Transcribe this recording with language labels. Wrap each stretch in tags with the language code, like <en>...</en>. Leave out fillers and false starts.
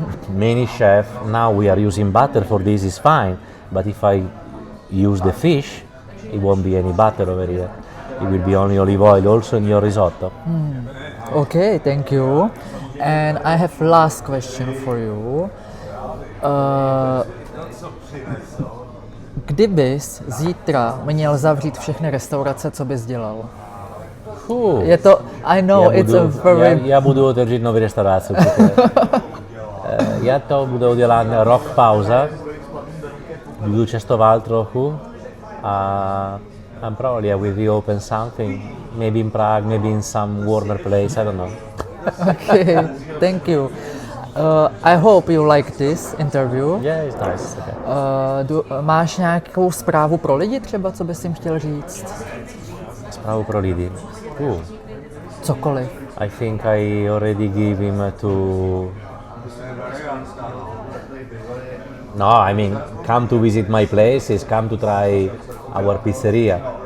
<en>Many chefs, now we are using butter for this, is fine. But if I use the fish, it won't be any butter over here. It will be only olive oil also in your risotto. Okay, thank you. And I have last question for you.</en> <cs>Kdybys zítra měl zavřít všechny restaurace, co bys dělal? Je to,</cs> <en>I know, it's a very...</en> <cs>Já budu otevřít nové restaurace. Já to budu dělat rok pauza, budu cestovat trochu a</cs> <en>and probably I will reopen something, maybe in Prague, maybe in some warmer place, I don't know. Okay, thank you. I hope you like this interview. Yeah, it's nice. Okay.</en> <cs>Máš nějakou zprávu pro lidi třeba, co bys jim chtěl říct? Zprávu pro lidi. Cokoliv.</cs> <en>I think I already gave him to... No, I mean, come to visit my places, come to try our pizzeria.</en>